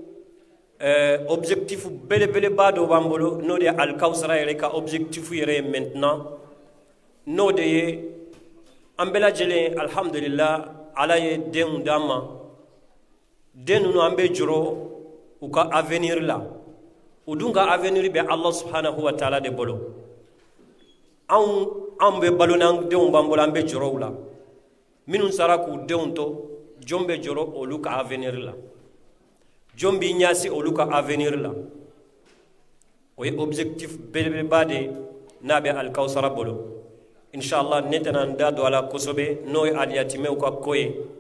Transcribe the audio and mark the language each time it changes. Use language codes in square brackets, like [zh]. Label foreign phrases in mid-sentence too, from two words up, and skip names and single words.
[bm] objectif belebeleba dɔ b'an bolo n'o de ye alkawsara yɛrɛ ka objectif yɛrɛ ye maintenant n'o de ye an bɛɛ lajɛlen alhamdulillah Ala ye denw d'an ma den ninnu an bɛ jɔrɔ u ka avenir la u dun ka avenir bɛ [ar] الله سبحانه وتعالى [bm] de bolo an bɛ balo n'an denw b'an bolo an bɛ jɔrɔ u la minnu sara k'u denw to jɔn bɛ jɔrɔ olu ka avenir la jɔn b'i ɲɛsi olu ka avenir la o ye objectif belebeleba de n'a bɛ alkawsara bolo inshallah ne tɛna n da don a la kosɛbɛ n'o ye aliyatimɛw ka ko ye